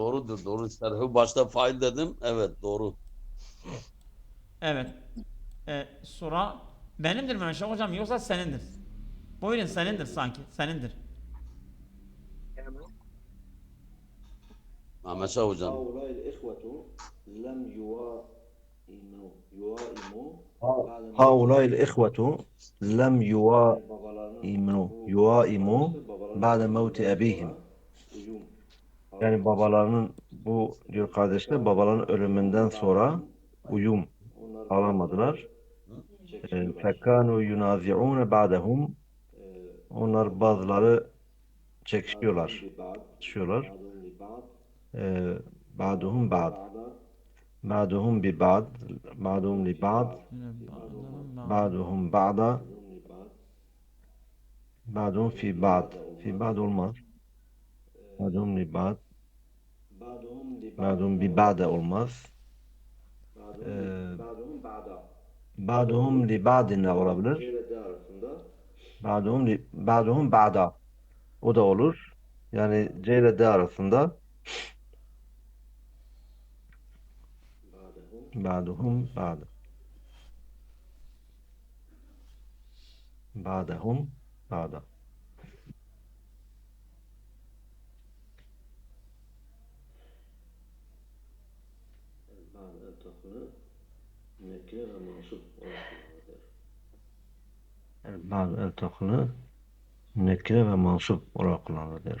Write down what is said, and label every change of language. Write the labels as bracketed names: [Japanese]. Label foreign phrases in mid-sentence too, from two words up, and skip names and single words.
[Turkish] Doğrudur, doğru. Şerhi başta fail dedim. Evet, doğru. Evet. Sura benimdir mi Meşe hocam yoksa senindir? Buyurun senindir sanki. Senindir. Ahmet Şah hocam. [Arabic] هؤلاء الإخوة لم يوائموا هؤلاء الإخوة لم يوائموا بعد موت أبيهم. [Turkish] Yani babalarının bu diyor kardeşler babaların ölümünden sonra uyum alamadılar. [Arabic] فكانوا ينازعون بعضهم. [Turkish] Onlar bazıları çekişiyorlar. [Arabic] بعضهم بعض. بعضهم ببعض بعضهم لبعض. بعضهم بعضا بعضهم في بعض. في بعض olmaz. بعضهم لبعض. بعضهم ببعض olmaz. بعضهم لبعض [Turkish] ne olabilir? [Arabic] بعضهم بعضا. [Turkish] O da olur. Yani C ile D arasında. [Arabic] بعضهم بعضا. بعضهم بعضا. [Turkish] Nekire ve mansup olarak kullanılır. Ba'd el-takını nekire ve mansup olarak kullanılır.